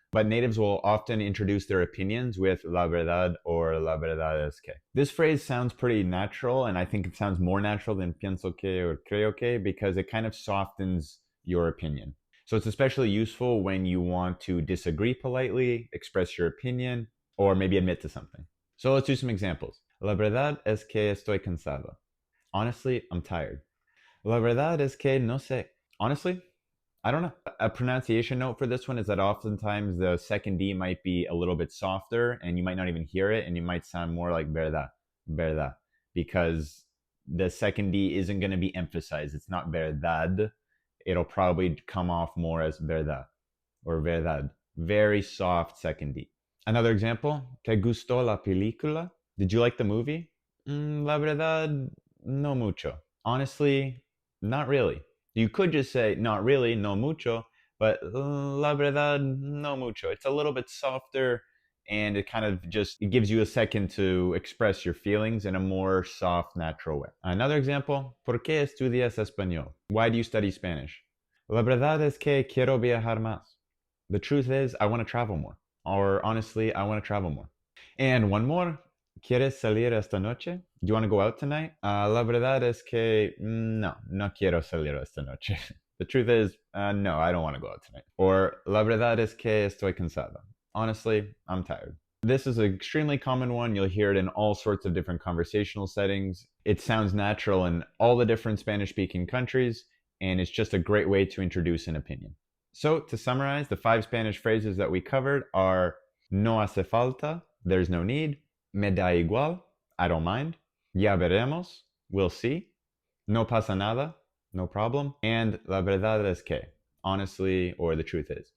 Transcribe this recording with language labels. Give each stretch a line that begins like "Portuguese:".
English: But natives will often introduce their opinions with la verdad or la verdad es que. This phrase sounds pretty natural, and I think it sounds more natural than pienso que or creo que because it kind of softens your opinion. So it's especially useful when you want to disagree politely, express your opinion, or maybe admit to something. So let's do some examples.
Spanish: La verdad es que estoy cansado.
English: Honestly, I'm tired.
Spanish: La verdad es que no sé.
English: Honestly, I don't know. A pronunciation note for this one is that oftentimes the second D might be a little bit softer and you might not even hear it and you might sound more like verdad, verdad, because the second D isn't going to be emphasized. It's not verdad. It'll probably come off more as verdad or verdad. Very soft second D. Another example,
Spanish: ¿Te gustó la película?
English: Did you like the movie?
Spanish: La verdad, no mucho.
English: Honestly, not really. You could just say, not really, no mucho,
Spanish: but la verdad, no mucho.
English: It's a little bit softer, and it kind of just it gives you a second to express your feelings in a more soft, natural way. Another example,
Spanish: ¿Por qué estudias español?
English: Why do you study Spanish?
Spanish: La verdad es que quiero viajar más.
English: The truth is, I want to travel more. Or honestly, I want to travel more. And one more,
Spanish: ¿Quieres salir esta noche?
English: Do you want to go out tonight?
Spanish: La verdad es que no quiero salir esta noche.
English: The truth is, no, I don't want to go out tonight.
Spanish: Or la verdad es que estoy cansado.
English: Honestly, I'm tired. This is an extremely common one. You'll hear it in all sorts of different conversational settings. It sounds natural in all the different Spanish-speaking countries, and it's just a great way to introduce an opinion. So, to summarize, the 5 Spanish phrases that we covered are no hace falta, there's no need, me da igual, I don't mind, ya veremos, we'll see, no pasa nada, no problem, and la verdad es que, honestly, or the truth is.